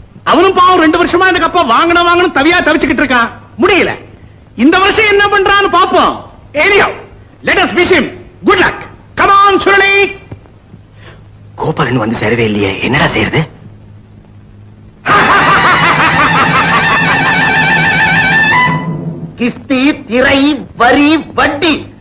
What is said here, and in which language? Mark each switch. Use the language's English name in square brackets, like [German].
[Tamil] அவனும் பாவம் 2 வருஷமா இந்த கப்ப வாங்கணும் தவியா தவிச்சுக்கிட்டு இருக்கான். முடியல. இந்த வருஷம் என்ன பண்றான்னு பாப்போம். [English] Anyhow, let us wish him good luck. Come on Suruli. [Tamil] Gopalan வந்து சேரவே இல்லையே, என்னடா செய்யறது? கிஸ்தி, திரை, வரி, வட்டி.